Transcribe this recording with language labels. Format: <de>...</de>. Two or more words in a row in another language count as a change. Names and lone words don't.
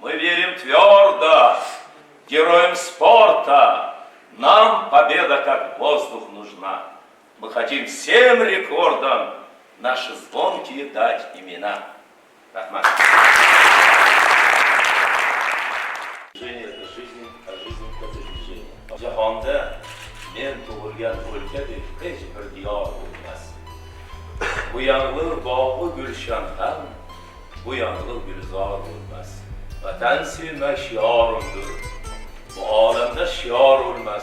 <ru>верим твердо, героям спорта нам победа как воздух нужна. Мы хотим всем рекордам наши звонкие дать имена. Рахмат. Движение это жизнь, а жизнь это движение.</ru> <uz>Jahonda men tug'ilgan o'lkadek hech bir diyor bo'lmas. Bu yanglig' bog'u gulshan ham, bu yanglig' gulzor bo'lmas. Vatan sevmak shiorumdir. Bu olamda shior bo'lmas.</uz>